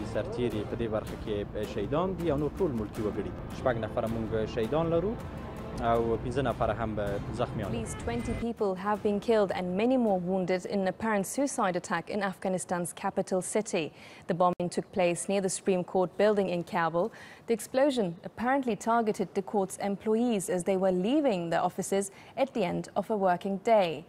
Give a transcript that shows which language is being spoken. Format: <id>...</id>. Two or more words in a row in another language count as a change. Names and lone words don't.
<ps>سرتیري په دې برخه کې شهیدان دي او نور ټول ملکي وګړي 6 نفر موږ شهیدان لرو</ps> <en>At least 20 people have been killed and many more wounded in an apparent suicide attack in Afghanistan's capital city. The bombing took place near the Supreme Court building in Kabul. The explosion apparently targeted the court's employees as they were leaving their offices at the end of a working day.</en>